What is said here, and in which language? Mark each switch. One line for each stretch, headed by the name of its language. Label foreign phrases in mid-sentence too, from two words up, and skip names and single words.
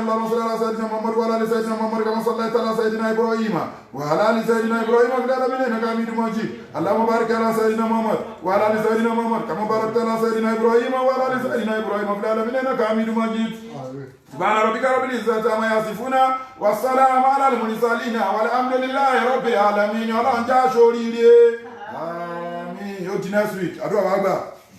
Arabic: اللهم صل على سيدنا محمد وعلى آل سيدنا محمد كما صليت على سيدنا إبراهيم وعلى آل سيدنا إبراهيم في العالمين إنك حميد مجيد. اللهم بارك على سيدنا محمد وعلى آل سيدنا محمد كما باركت على سيدنا إبراهيم وعلى آل سيدنا إبراهيم في العالمين إنك حميد مجيد. سبحان ربك رب العزة عما يصفون والسلام على المرسلين والحمد لله رب العالمين.
Yoruba: Ọlọ́run já sóríire. Àmín. Yóò di
English: next week.
Yoruba: Àdúrà wa gbà.